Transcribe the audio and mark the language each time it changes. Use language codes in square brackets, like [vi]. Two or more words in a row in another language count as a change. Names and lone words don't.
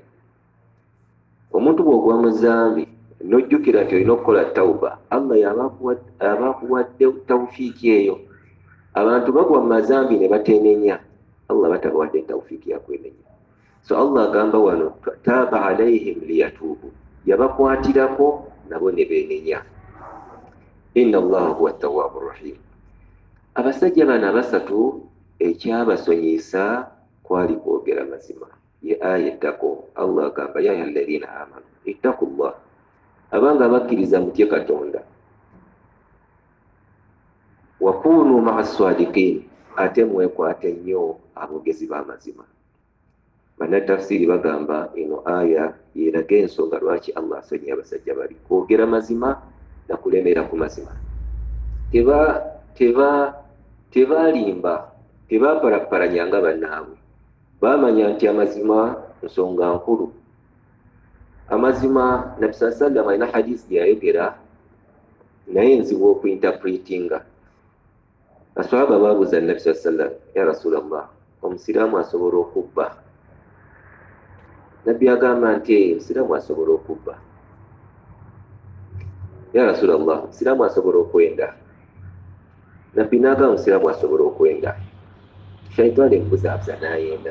[lg] Omuntu bw'ogwa mu zambi n'ojjukira nti olina okukola tawuba, Allah yabakuwadde tawfiiki eyo. Abantu bagwa mu mazambi ne batenenya, Allah batabawadde tawfiiki ya kwenenya. So Allah agamba wano [ar] تاب عليهم ليتوبوا, [lg] yabakwatirako nabo ne beenenya. [ar] إن الله هو التواب الرحيم. [lg] Abasajja bano abasatu ekyabasonyisa kwali kwogera mazima. Ye aya ettako Allah agamba [ar] يا أيها الذين آمنوا اتقوا الله, [lg] abanga bakkiriza mutye Katonda, [ar] وكونوا مع الصادقين, [lg] ate mwekwate nnyo abogezi b'amazima. Bannatafsiri bagamba eno aya yeraga ensonga lwaki Allah asonyiye abasajja bali kwogera mazima na kulemera ku mazima. Tebalimba, tebapalaparanyanga bannaabwe, bamanya nti amazima nsonga nkulu. Amazima Nabi [ar] صلى الله عليه وسلم [lg] alina hadisi yayogera naye nzibu okuinterpretinga. Aswahaba babuuza Nabi [ar] صلى الله عليه وسلم، يا رسول الله, [lg] omusiraamu asobola okubba? Nabbi agamba nti omusiraamu asobola okubba. [ar] يا رسول الله, [lg] omusiraamu asobola okwenda? Nabbi n'agamba omusiraamu asobola okwenda. Shaitani emubuzaabuza n'ayenda.